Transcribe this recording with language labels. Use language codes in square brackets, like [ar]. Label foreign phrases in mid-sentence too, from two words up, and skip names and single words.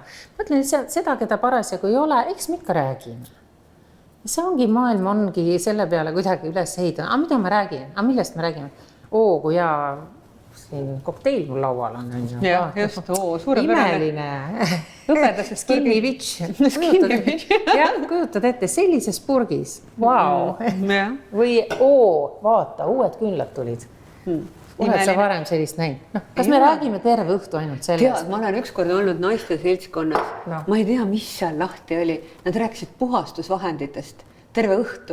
[et] Mõtlen seda, keda parasjagu ei ole, eks me ikka räägime. See ongi maailm, ongi selle peale kuidagi üles ehitanud. Aga mida ma räägin? Aga millest me räägime? Kui siin kokteil mul laual on ju. Jah, just, suurepärane. Imeline. Lõbedases Skinny purgis. bitch. [en] Skinny bitch. [et] Jah, kujutad ette sellises purgis. Vau. Jah. Või vaata, uued küünlad tulid. Oled sa varem sellist näinud? No, kas me räägime terve õhtu ainult sellest? Tead, ma olen ükskord olnud naiste seltskonnas. No. Ma ei tea, mis seal lahti oli. Nad rääkisid puhastusvahenditest terve õhtu.